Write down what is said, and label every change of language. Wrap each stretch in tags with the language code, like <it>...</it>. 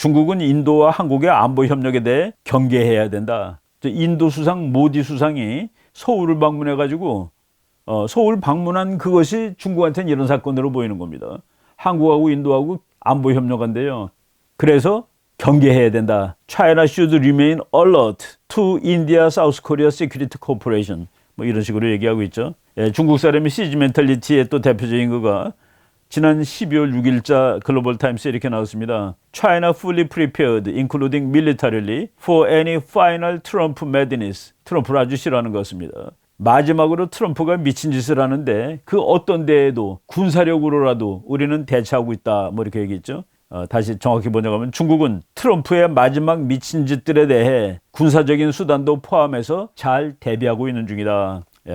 <ko>중국은 인도와 한국의 안보 협력에 대해 경계해야 된다. 인도 수상 모디 수상이 서울을 방문해가지고 서울 방문한 그것이 중국한테는 이런 사건으로 보이는 겁니다. 한국하고 인도하고 안보 협력한데요. 그래서 경계해야 된다.</ko> <en>China should remain alert to India South Korea Security Cooperation.</en> <ko>뭐 이런 식으로 얘기하고 있죠. 중국 사람이 시지 멘탈리티의 또 대표적인 거가 지난 12월 6일자 글로벌 타임스에 이렇게 나왔습니다.</ko> <en>China fully prepared, including militarily, for any final Trump madness.</en> <ko>트럼프를 아주 싫어하는 것 같습니다. 마지막으로 트럼프가 미친 짓을 하는데 그 어떤 데에도 군사력으로라도 우리는 대처하고 있다. 뭐 이렇게 얘기했죠. 다시 정확히 번역하면 중국은 트럼프의 마지막 미친 짓들에 대해 군사적인 수단도 포함해서 잘 대비하고 있는 중이다.</ko>